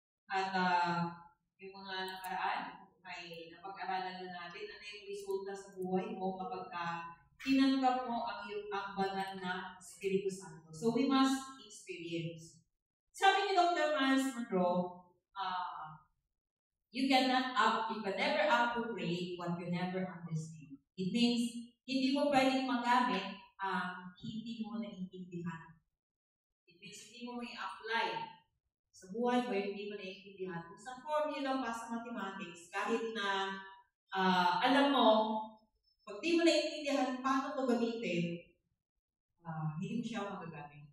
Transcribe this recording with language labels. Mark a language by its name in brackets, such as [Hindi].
[Filipino] At yung mga nakaraan ay napag-aralan na natin ano yung resulta sa buhay mo kapag tinanggap mo ang banal na Espiritu Santo. [English] So, we must experience. [Filipino] Sabi ni Dr. [English] Miles Monroe, you can never appropriate what you never understand. It means, [Filipino] hindi mo pwedeng magamit ang hindi mo naiintindihan. [English] It means, [Filipino] hindi mo may apply sa buhay mo yung hindi mo naiintindihan. Kung sa formula pa sa mathematics, kahit na alam mo, pag di mo naiintindihan paano ito gamitin, hindi mo siya magagamit.